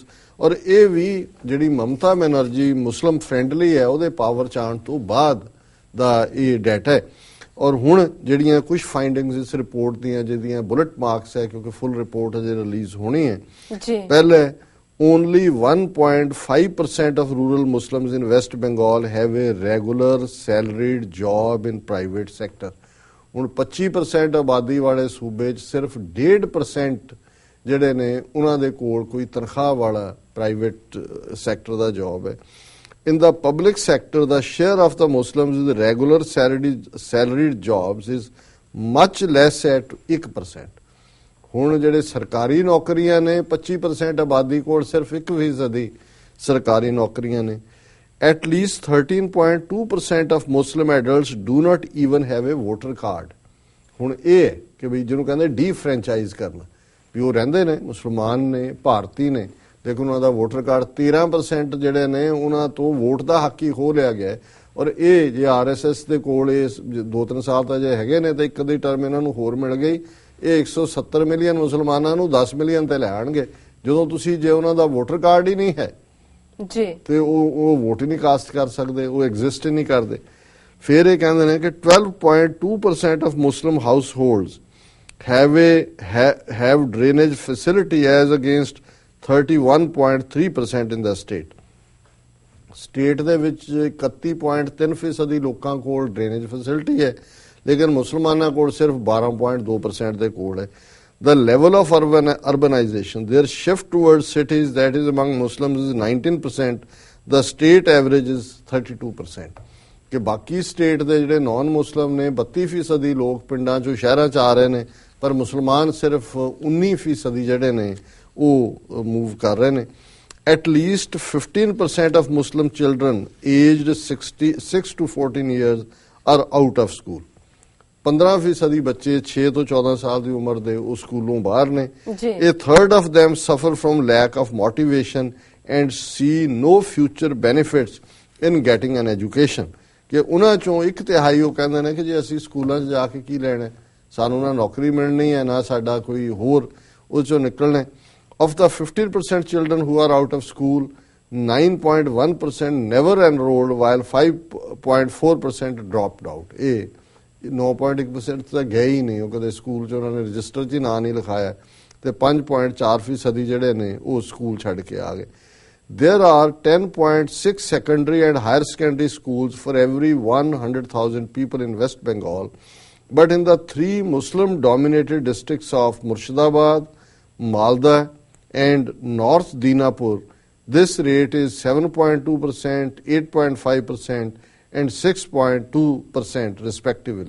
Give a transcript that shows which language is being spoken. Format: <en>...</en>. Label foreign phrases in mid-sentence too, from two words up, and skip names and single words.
<pa>ਔਰ ਇਹ ਵੀ ਜਿਹੜੀ ਮਮਤਾ ਬੈਨਰਜੀ</pa> <en>Muslim friendly</en> <pa>ਹੈ ਉਹਦੇ ਪਾਵਰ 'ਚ ਆਉਣ ਤੋਂ ਬਾਅਦ ਦਾ ਇਹ ਡਾਟਾ ਹੈ। ਔਰ ਹੁਣ ਜਿਹੜੀਆਂ ਕੁਝ ਫਾਈਂਡਿੰਗਸ ਇਸ ਰਿਪੋਰਟ ਦੀਆਂ ਜਿਹਦੀਆਂ</pa> <en>bullet marks</en> <pa>ਹੈ ਕਿਉਂਕਿ</pa> <en>full report</en> <pa>ਅਜੇ ਰਿਲੀਜ਼ ਹੋਣੀ ਹੈ।</pa> <en>ਪਹਿਲੇ only 1.5% of rural Muslims in West Bengal have a regular salaried job in private sector.</en> <pa>ਹੁਣ 25% ਆਬਾਦੀ ਵਾਲੇ ਸੂਬੇ 'ਚ ਸਿਰਫ 1.5% ਜਿਹੜੇ ਨੇ ਉਹਨਾਂ ਦੇ ਕੋਲ ਕੋਈ ਤਨਖਾਹ ਵਾਲਾ</pa> <en>private sector</en> <pa>ਦਾ ਜੌਬ ਹੈ।</pa> <en>In the public sector, the share of the Muslims with regular salaried jobs is much less at 1%.</en> <pa>ਹੁਣ ਜਿਹੜੇ ਸਰਕਾਰੀ ਨੌਕਰੀਆਂ ਨੇ 25% ਆਬਾਦੀ ਕੋਲ ਸਿਰਫ 1% ਸਰਕਾਰੀ ਨੌਕਰੀਆਂ ਨੇ।</pa> <en>At least 13.2% of Muslim adults do not even have a voter card.</en> <pa>ਹੁਣ ਇਹ ਹੈ ਕਿ ਵੀ ਜਿਹਨੂੰ ਕਹਿੰਦੇ ਡੀ-ਫਰੈਂਚਾਈਜ਼ ਕਰਨਾ, ਵੀ ਉਹ ਰਹਿੰਦੇ ਨੇ ਮੁਸਲਮਾਨ ਨੇ, ਭਾਰਤੀ ਨੇ, ਲੇਕਿਨ ਉਹਨਾਂ ਦਾ</pa> <en>voter card</en> <pa>13% ਜਿਹੜੇ ਨੇ ਉਹਨਾਂ ਤੋਂ ਵੋਟ ਦਾ ਹੱਕ ਹੀ ਖੋਹ ਲਿਆ ਗਿਆ। ਔਰ ਇਹ ਜੇ RSS ਦੇ ਕੋਲ ਇਹ 2-3 ਸਾਲ ਤਾਂ ਜੇ ਹੈਗੇ ਨੇ ਤੇ ਇੱਕ ਦੀ ਟਰਮ ਇਹਨਾਂ ਨੂੰ ਹੋਰ ਮਿਲ ਗਈ, ਇਹ 170 ਮਿਲੀਅਨ ਮੁਸਲਮਾਨਾਂ ਨੂੰ 10 ਮਿਲੀਅਨ ਤੇ ਲੈ ਆਣਗੇ ਜਦੋਂ ਤੁਸੀਂ ਜੇ ਉਹਨਾਂ ਦਾ</pa> <en>voter card</en> <pa>ਹੀ ਨਹੀਂ ਹੈ ਜੀ ਤੇ ਉਹ ਵੋਟ ਹੀ ਨਹੀਂ ਕਾਸਟ ਕਰ ਸਕਦੇ, ਉਹ ਐਗਜ਼ਿਸਟ ਹੀ ਨਹੀਂ ਕਰਦੇ। ਫਿਰ ਇਹ ਕਹਿੰਦੇ ਨੇ ਕਿ</pa> <en>12.2% of Muslim households have drainage facility as against 31.3% in the state.</en> <pa>ਸਟੇਟ ਦੇ ਵਿੱਚ 31.3% ਲੋਕਾਂ ਕੋਲ</pa> <en>drainage facility</en> <pa>ਹੈ, ਲੇਕਿਨ ਮੁਸਲਮਾਨਾਂ ਕੋਲ ਸਿਰਫ 12.2% ਦੇ ਕੋਲ ਹੈ।</pa> <en>The level of urbanization, their shift towards cities, that is among Muslims, is 19%. The state average is 32%.</en> <pa>ਕਿ ਬਾਕੀ ਸਟੇਟ ਦੇ ਜਿਹੜੇ</pa> <en>non Muslim</en> <pa>ਨੇ 32% ਹੀ ਲੋਕ ਪਿੰਡਾਂ ਚੋਂ ਸ਼ਹਿਰਾਂ 'ਚ ਆ ਰਹੇ ਨੇ, ਪਰ ਮੁਸਲਮਾਨ ਸਿਰਫ 19% ਹੀ ਜਿਹੜੇ ਨੇ ਉਹ ਮੂਵ ਕਰ ਰਹੇ ਨੇ।</pa> <en>At least 15% of Muslim children aged 6 to 14 years are out of school.</en> <pa>15% ਬੱਚੇ 6 ਤੋਂ 14 ਸਾਲ ਦੀ ਉਮਰ ਦੇ ਉਹ ਸਕੂਲੋਂ ਬਾਹਰ ਨੇ।</pa> <en>A third of them suffer from lack of motivation and see no future benefits in getting an education.</en> <pa>ਕਿ ਉਹਨਾਂ ਚੋਂ 1/3 ਉਹ ਕਹਿੰਦੇ ਨੇ ਕਿ ਜੇ ਅਸੀਂ ਸਕੂਲਾਂ 'ਚ ਜਾ ਕੇ ਕੀ ਲੈਣਾ, ਸਾਨੂੰ ਨਾ ਨੌਕਰੀ ਮਿਲਣੀ ਹੈ ਨਾ ਸਾਡਾ ਕੋਈ ਹੋਰ ਉਹ 'ਚੋਂ ਨਿਕਲਣਾ।</pa> <en>Of the 15% children who are out of school, 9.1% never enrolled while 5.4% dropped out.</en> <pa>ਇਹ 9.1% ਤਾਂ ਗਏ ਹੀ ਨਹੀਂ, ਉਹ ਕਦੇ ਸਕੂਲ 'ਚ ਉਹਨਾਂ ਨੇ ਰਜਿਸਟਰ 'ਚ ਹੀ ਨਾਂ ਨਹੀਂ ਲਿਖਾਇਆ, ਤੇ 5.4% ਜਿਹੜੇ ਨੇ ਉਹ ਸਕੂਲ ਛੱਡ ਕੇ ਆ ਗਏ।</pa> <en>There are 10.6 secondary and higher secondary schools for every 100,000 people in West Bengal, but in the 3 Muslim-dominated districts of Murshidabad, Malda and North Dinapur, this rate is 7.2%, 8.5% and 6.2% respectively.</en>